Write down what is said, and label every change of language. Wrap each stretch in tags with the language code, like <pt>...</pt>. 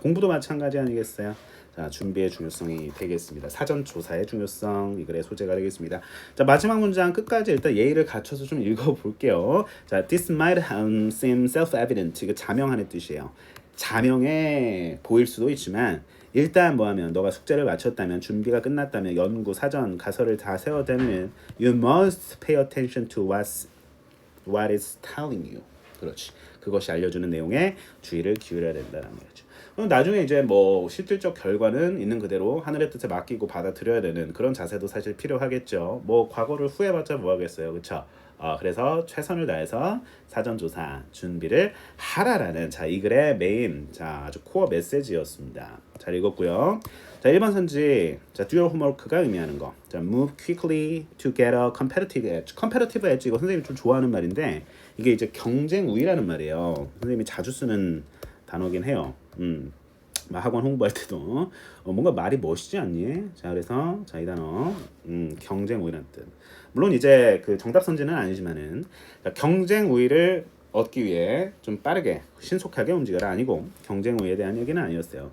<ko>공부도 마찬가지 아니겠어요? 자, 준비의 중요성이 되겠습니다. 사전 조사의 중요성 이 글의 소재가 되겠습니다. 자, 마지막 문장 끝까지 일단 예의를 갖춰서 좀 읽어볼게요.</ko> <en>자, this might seem self-evident.</en> <ko>이거 자명하는 뜻이에요. 자명해 보일 수도 있지만 일단 뭐하면 너가 숙제를 마쳤다면 준비가 끝났다면 연구, 사전, 가설을 다 세워대면</ko> <en>you must pay attention to what is telling you.</en> <ko>그렇지. 그것이 알려주는 내용에 주의를 기울여야 된다는 거죠. 그럼 나중에 이제 뭐 실질적 결과는 있는 그대로 하늘의 뜻에 맡기고 받아들여야 되는 그런 자세도 사실 필요하겠죠. 뭐 과거를 후회봤자 뭐 하겠어요, 그렇죠? 그래서 최선을 다해서 사전조사 준비를 하라라는 자 이 글의 메인 자 아주 코어 메시지였습니다. 잘 읽었고요. 자 1번 선지 자</ko> <en>do your homework</en> <ko>가 의미하는 거.</ko> <en>자 move quickly to get a competitive edge.</en> <ko>competitive edge 이거 선생님이 좀 좋아하는 말인데 이게 이제 경쟁 우위라는 말이에요. 선생님이 자주 쓰는 단어긴 해요. 학원 홍보할 때도 뭔가 말이 멋있지 않니? 자 그래서 자 이 단어 경쟁 우위라는 뜻. 물론 이제 그 정답 선지는 아니지만은 경쟁 우위를 얻기 위해 좀 빠르게 신속하게 움직여라 아니고 경쟁 우위에 대한 얘기는 아니었어요.</ko>